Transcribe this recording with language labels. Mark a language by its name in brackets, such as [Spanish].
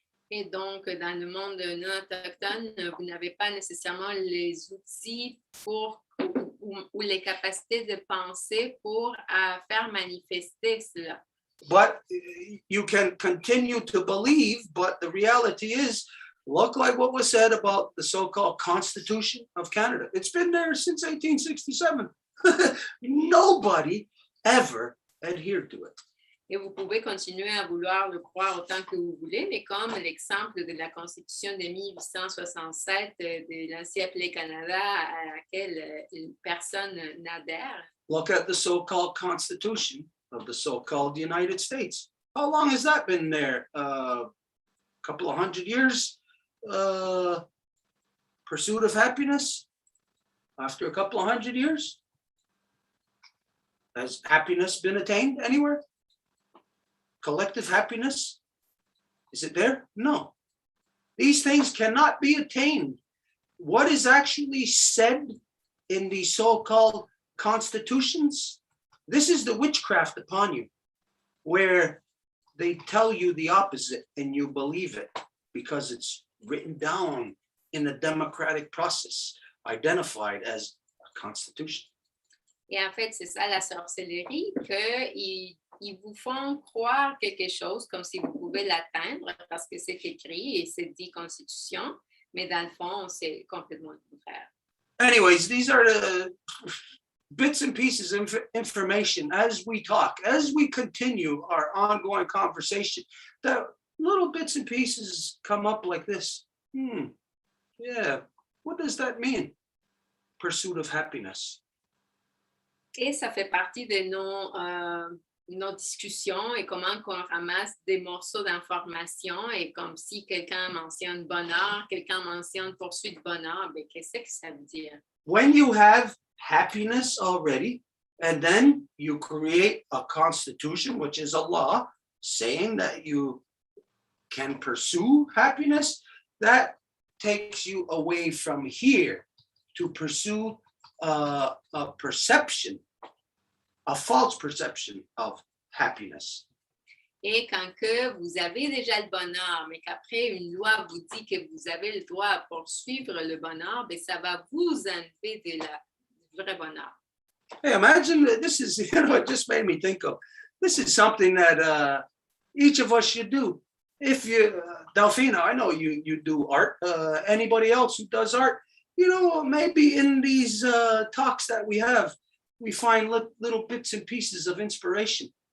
[French] Et donc, dans le monde non autochtone, vous n'avez pas nécessairement les outils pour ou les capacités de penser pour faire manifester cela. [English] But you can continue to believe, but the reality is, look like what was said about the so-called Constitution of Canada. It's been there since 1867. Nobody ever adhered to it. [French] Et vous pouvez continuer à vouloir le croire autant que vous voulez, mais comme l'exemple de la Constitution de 1867 de l'ancien appelé Canada à laquelle personne n'adhère. [English] Look at the so-called Constitution of the so-called United States. How long has that been there? A couple of 100 years? Pursuit of happiness? After a couple of 100 years? Has happiness been attained anywhere? Collective happiness? Is it there? No. These things cannot be attained. What is actually said in the so-called constitutions, this is the witchcraft upon you, where they tell you the opposite and you believe it because it's written down in a democratic process, identified as a constitution. [French] Et en fait, c'est ça la sorcellerie, qu'ils vous font croire quelque chose comme si vous pouvez l'atteindre parce que c'est écrit et c'est dit Constitution, mais dans le fond, c'est complètement le contraire. [English] Anyways, these are the bits and pieces of information as we talk, as we continue our ongoing conversation, that little bits and pieces come up like this. Yeah, what does that mean? Pursuit of happiness. [French] Et ça fait partie de nos discussions et comment qu'on ramasse des morceaux d'informations et comme si quelqu'un mentionne bonheur, quelqu'un mentionne poursuite de bonheur, ben, qu'est-ce que ça veut dire? [English] When you have happiness already, and then you create a constitution, which is a law, saying that you can pursue happiness, that takes you away from here to pursue a perception, a false perception of happiness. [French] Et quand que vous avez déjà le bonheur, mais qu'après une loi vous dit que vous avez le droit à poursuivre le bonheur, ben ça va vous enlever du vrai bonheur. [English] Hey, imagine this is, you know, it just made me think of, this is something that each of us should do. If you, Delphina, I know you do art. Anybody else who does art, you know, maybe in these talks that we have, we find little bits and pieces of inspiration.